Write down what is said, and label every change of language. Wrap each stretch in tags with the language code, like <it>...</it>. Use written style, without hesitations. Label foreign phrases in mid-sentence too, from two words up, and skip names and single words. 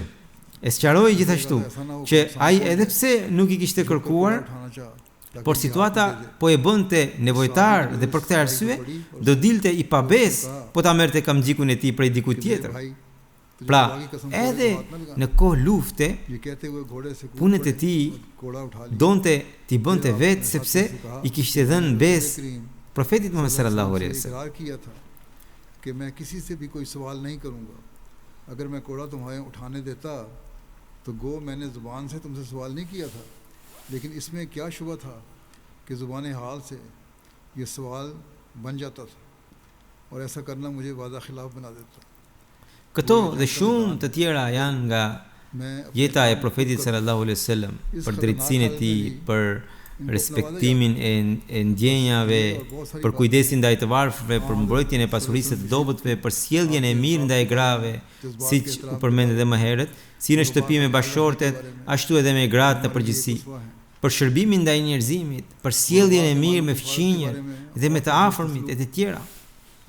<sq>E sqaroi gjithashtu që ai edhe pse nuk i kishte kërkuar, por situata po e bënte nevojtar dhe për këtë arsye do dilte i pabes po ta merrte kamxhikun e tij prej dikujt tjetër. Pra, edhe në kohë lufte, punët e tij donte t'i bënte vetë sepse i kishte dhënë besë profetit Muhammed</sq> <ar>صلى الله عليه وسلم.</ar> <ur>کہ میں کسی سے بھی کوئی سوال نہیں کروں گا، اگر میں کوڑا تمہیں اٹھانے دیتا تو گو میں نے زبان سے تم سے سوال نہیں کیا تھا، لیکن اس میں کیا شبہ تھا کہ زبان حال سے یہ سوال بن جاتا تھا اور ایسا کرنا مجھے وعدہ خلاف بنا دیتا.</ur> <sq>Këto dhe shumë të tjera janë nga jeta e profetit</sq> <ar>صلى الله عليه وسلم,</ar> <sq>për drejtësinë e tij, për respektimin e ndjenjave, për kujdesin ndaj të varfërve, për mbrojtjen e pasurisë të dobëtve, për sjelljen e mirë ndaj grave, siç u përmend edhe më herët, si në shtëpi me bashkëshortet, ashtu edhe me gratë në përgjithësi, për shërbimin ndaj njerëzimit, për sjelljen e mirë me fëmijët dhe me të afërmit e të tjera.</sq>